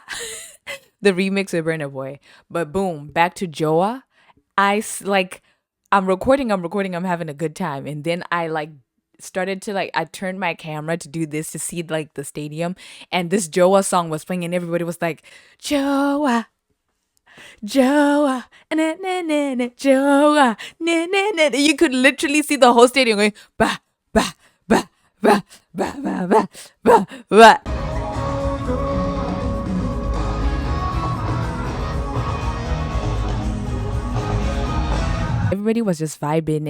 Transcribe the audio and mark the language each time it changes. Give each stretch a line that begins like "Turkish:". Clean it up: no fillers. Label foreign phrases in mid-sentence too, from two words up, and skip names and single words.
English: The remix of Burna Boy. But boom, back to Joa. Like, I'm recording, I'm having a good time. And then I like started to like, I turned my camera to do this to see like the stadium. And this Joa song was playing and everybody was like, Joa, Joa, na na na na, Joa, na na na. You could literally see the whole stadium going, ba, ba, ba, ba, ba, ba, ba, ba, ba. Everybody was just vibing.